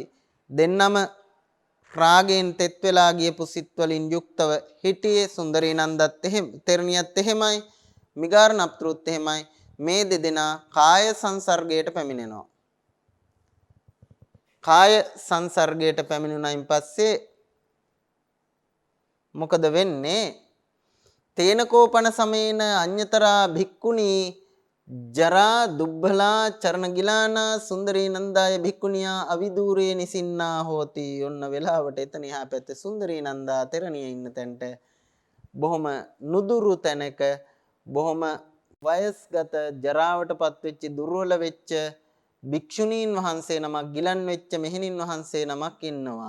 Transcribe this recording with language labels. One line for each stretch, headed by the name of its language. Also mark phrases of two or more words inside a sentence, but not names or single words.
Sinhala: දෙන්නම රාගයෙන් තෙත් වෙලා ගියපු සිත් වලින් යුක්තව හිටියේ සුන්දරී නන්දත් එහෙම තෙරණියත් එහෙමයි මිගාරනප්තෘත් එහෙමයි. මේ දෙදෙනා කාය සංසර්ගයට පැමිණෙනවා. කාය සංසර්ගයට පැමිණුණයින් පස්සේ මොකද වෙන්නේ?
Pali: තේනකෝපන සමේන අඤ්‍යතරා භික්ඛුණී ජරා දුබ්බලා චරණ ගිලානා සුන්දරී නන්දාය භික්ඛුනියා අවිදූරේ නිසින්නා හෝති.
Sinhala: ඔන්න වෙලාවට එතන එහා පැත්තේ සුන්දරී නන්දා තෙරණිය ඉන්න තැනට බොහොම නුදුරු තැනක බොහොම වයස්ගත ජරාවටපත් වෙච්ච දුර්වල වෙච්ච භික්ෂුණීන් වහන්සේ නමක් ගිලන් වෙච්ච මෙහෙණින් වහන්සේ නමක් ඉන්නවා.